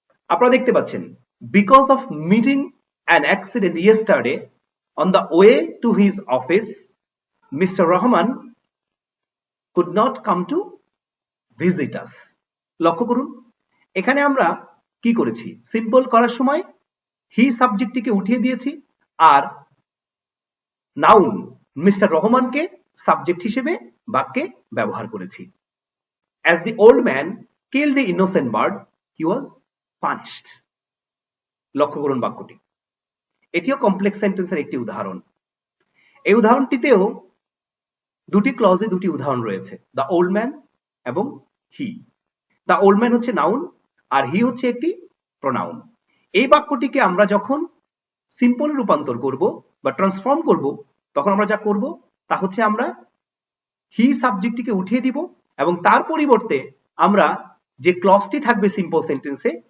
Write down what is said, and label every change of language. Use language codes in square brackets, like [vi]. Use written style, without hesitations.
[en] আপনারা দেখতে পাচ্ছেন, because of meeting an accident yesterday on the way to his office, mister Rahman could not come to visit us. [bn] লক্ষ্য করুন, এখানে আমরা কি করেছি? সিম্পল করার সময় হি সাবজেক্টটিকে উঠিয়ে দিয়েছি আর নাউন মিস্টার রহমানকে সাবজেক্ট হিসেবে বাক্যে ব্যবহার করেছি। [en] As the old man killed the innocent bird, he was punished. [bn] লক্ষ্য করুন বাক্যটি, এটিও কমপ্লেক্স সেন্টেন্সের একটি উদাহরণ। এই উদাহরণটিতেও দুটি ক্লজে দুটি উদাহরণ রয়েছে, দ্য ওল্ড ম্যান এবং হি। দ্য ওল্ড ম্যান হচ্ছে নাউন আর হি হচ্ছে একটি প্রোনাউন। এই বাক্যটিকে আমরা যখন সিম্পল রূপান্তর করব বা ট্রান্সফর্ম করব তখন আমরা যা করব তা হচ্ছে আমরা হি সাবজেক্টটিকে উঠিয়ে দিব এবং তার পরিবর্তে আমরা যে ক্লজটি থাকবে সিম্পল সেন্টেন্সে